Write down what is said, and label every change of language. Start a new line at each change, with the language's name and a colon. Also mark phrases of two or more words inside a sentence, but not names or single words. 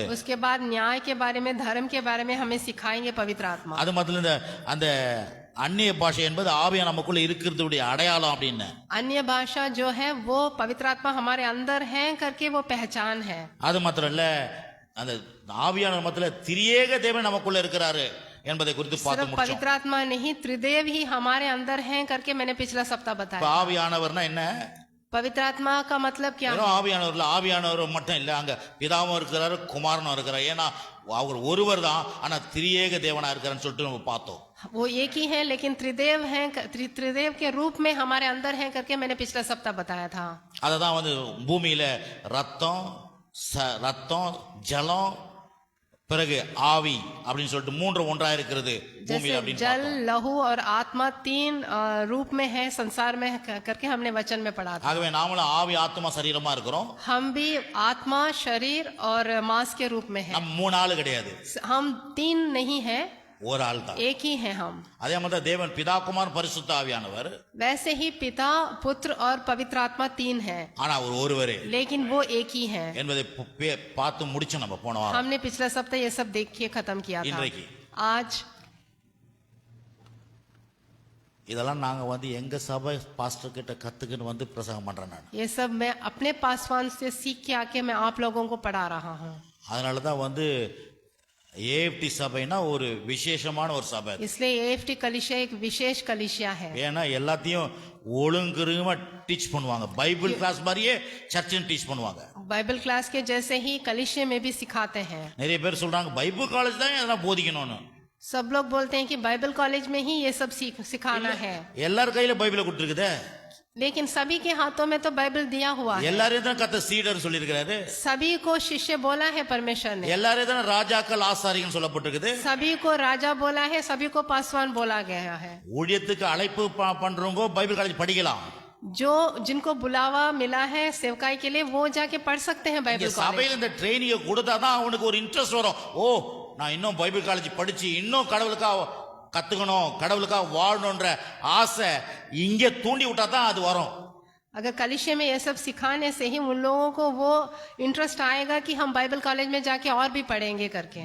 Hindi: उसके बाद न्याय के बारे में, धर्म के बारे में हमें सिखाएंगे पवित्र आत्मा।
Tamil: அது மட்டும் இல்ல, அந்த அந்நிய பாஷை என்பது ஆவியா நமக்குள்ள இருக்கிறதுடைய அடையாளம் அப்படின்னு.
Hindi: अन्य भाषा जो है वो पवित्र आत्मा हमारे अंदर है करके वो पहचान है।
Tamil: அது மாத்திரம் இல்ல, அந்த ஆவியான மத்தில திரியேக தேவன் நமக்குள்ள இருக்கிறாரு என்பதை குறித்து பார்த்து
Hindi: सिर्फ
Tamil: முடிச்சோம்.
Hindi: पवित्र आत्मा नहीं, त्रिदेव ही हमारे अंदर हैं करके मैंने पिछला सप्ताह
Tamil: இப்ப
Hindi: बताया।
Tamil: ஆவியானவர்னா என்ன?
Hindi: पवित्र आत्मा का मतलब क्या है?
Tamil: வெறும் ஆவியானவர்ல ஆவியானவர் மட்டும் இல்ல, அங்க பிதாவும் இருக்கிறாரு, குமாரனும் இருக்கிறாரு. ஏன்னா அவர் ஒருவர் தான், ஆனா திரியேக தேவனா இருக்கிறான்னு சொல்லிட்டு நம்ம பார்த்தோம்.
Hindi: वो एक ही है लेकिन त्रिदेव हैं, त्रिदेव के रूप में हमारे अंदर हैं करके मैंने पिछला सप्ताह बताया था।
Tamil: அததான் வந்து பூமியில ரத்தம் ரத்தம் ஜலம் பிறகு ஆவி அப்படின்னு சொல்லிட்டு மூன்று ஒன்றா இருக்கிறது பூமியில
Hindi: जैसे
Tamil: அப்படின்னு
Hindi: जल,
Tamil: பார்த்தோம்.
Hindi: लहू और आत्मा तीन रूप में है संसार में करके हमने वचन में पढ़ा था।
Tamil: ஆகவே நாமளும் ஆவி ஆத்மா சரீரமா இருக்கிறோம்.
Hindi: हम भी आत्मा, शरीर और मांस के रूप में है।
Tamil: நம்ம மூணு ஆள் கிடையாது,
Hindi: हम तीन नहीं है,
Tamil: ஒரு ஆள் தான்.
Hindi: एक ही है हम।
Tamil: அதே மாதிரி தேவன் பிதா குமார் பரிசுத்த ஆவியானவர்,
Hindi: वैसे ही पिता, पुत्र और पवित्र आत्मा तीन है
Tamil: ஆனா அவர் ஒருவரே
Hindi: लेकिन वो एक ही है।
Tamil: என்பதை பார்த்து முடிச்சோம் நம்ம போன வாரம்.
Hindi: हमने पिछला सप्ताह ये सब देख के खत्म किया था।
Tamil: இன்றைக்கு
Hindi: आज
Tamil: இதெல்லாம் நாங்க வந்து எங்க சபை பாஸ்டர் கிட்ட கத்துக்கிட்டு வந்து பிரசங்கம் பண்றேன் நான்.
Hindi: ये सब मैं अपने पासवान से सीख के आके मैं आप लोगों को पढ़ा रहा हूँ।
Tamil: அதனால தான் வந்து ஏஎஃப்டி சபைனா ஒரு விசேஷமான ஒரு சபை.
Hindi: इसलिए एएफटी कलिसिया एक विशेष कलिसिया है।
Tamil: ஏன்னா எல்லாத்தையும் ஒழுங்குமா டீச் பண்ணுவாங்க.
English: Bible class
Tamil: மாதிரியே சர்ச்சில் டீச் பண்ணுவாங்க.
English: Bible class
Hindi: के जैसे ही कलिसिया में भी सिखाते हैं।
Tamil: நிறைய பேர் சொல்றாங்க
English: Bible college
Tamil: தான் இதெல்லாம் போதிக்கணும்னு.
Hindi: सब लोग बोलते हैं कि
English: Bible college
Hindi: में ही ये सब सिखाना है,
Tamil: எல்லார் கையில பைபிளை கொடுத்துருக்குதே.
Hindi: लेकिन सभी के हाथों में तो बाइबल दिया हुआ है।
Tamil: எல்லாரையும் தான் கத்த சீடர் சொல்லியிருக்கிறாரு.
Hindi: सभी को शिष्य बोला है परमेश्वर ने।
Tamil: எல்லாரையும் தான் ராஜாக்கள் ஆசாரிகள் சொல்லப்பட்டிருக்குது.
Hindi: सभी को राजा बोला है, सभी को पासवान बोला गया है।
Tamil: ஊழியத்துக்கு அழைப்பு பண்றவங்க
English: Bible college
Tamil: படிக்கலாம்.
Hindi: जो जिनको बुलावा मिला है सेवकाई के लिए वो जाके पढ़ सकते हैं
English: Bible college.
Tamil: சபையில இந்த ட்ரைனிங் கொடுத்தாதான் அவனுக்கு ஒரு இன்ட்ரெஸ்ட் வரும். ஓ நான் இன்னும்
English: Bible college
Tamil: படிச்சு இன்னும் கடவுளுக்காக கத்துக்கணும், கடவுளுக்காக வாழணும்ன்ற ஆசை இங்க தூண்டி விட்டா தான் அது வரும்.
Hindi: अगर कलिसिया में ये सब सिखाने से ही उन लोगों को वो इंटरेस्ट आएगा कि हम
English: Bible college
Hindi: में जाके और भी पढ़ेंगे करके।